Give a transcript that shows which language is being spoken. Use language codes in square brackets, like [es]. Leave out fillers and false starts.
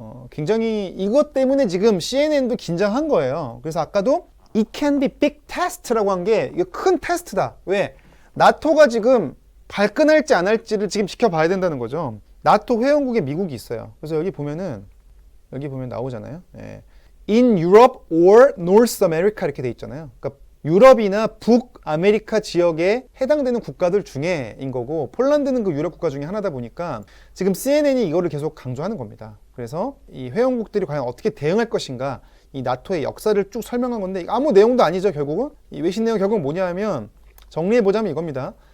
[ko] 굉장히 이것 때문에 지금 CNN도 긴장한 거예요. 그래서 아까도 [en] It can be big test [ko] 라고 한 게 이거 큰 테스트다. 왜? 나토가 지금 발끈할지 안 할지를 지금 지켜봐야 된다는 거죠. 나토 회원국에 미국이 있어요. 그래서 여기 보면 나오잖아요. 예. [en] In Europe or North America [ko] 이렇게 돼 있잖아요. 그러니까 유럽이나 북아메리카 지역에 해당되는 국가들 중에인 거고 폴란드는 그 유럽 국가 중에 하나다 보니까 지금 CNN이 이거를 계속 강조하는 겁니다. 그래서 이 회원국들이 과연 어떻게 대응할 것인가 이 나토의 역사를 쭉 설명한 건데 아무 내용도 아니죠. 결국은 이 외신 내용 결국은 뭐냐면 정리해보자면 이겁니다.